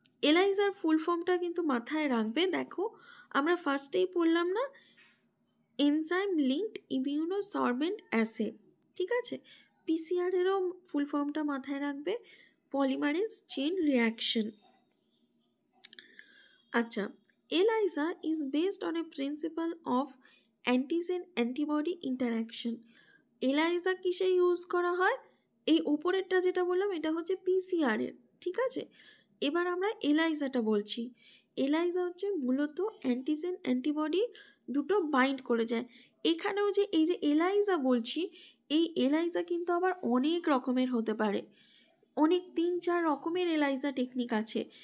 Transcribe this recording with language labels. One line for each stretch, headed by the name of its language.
Bangla: Analyser ফুল ফর্মটা কিন্তু মাথায় রাখবে। দেখো আমরা ফার্স্টেই পড়লাম না, এনজাইম লিঙ্কড ইমিউনোসরবেন্ট অ্যাসে, ঠিক আছে। পিসিআরেরও ফুল ফর্মটা মাথায় রাখবে, পলিমারেজ চেইন রিয়াকশন। আচ্ছা,
English: ELISA is based on a principle of antigen antibody interaction।
Bangla: ELISA কিসে ইউজ করা হয়? এই উপরেরটা যেটা বললাম এটা হচ্ছে পিসিআর এর, ঠিক আছে। এবার আমরা এলাইজাটা বলছি। এলাইজা হচ্ছে মূলত অ্যান্টিজেন অ্যান্টিবডি দুটো বাইন্ড করে যায়। এখানেও যে এই যে এলাইজা বলছি, এই এলাইজা কিন্তু আবার অনেক রকমের হতে পারে, অনেক 3-4 রকমের এলাইজা টেকনিক আছে।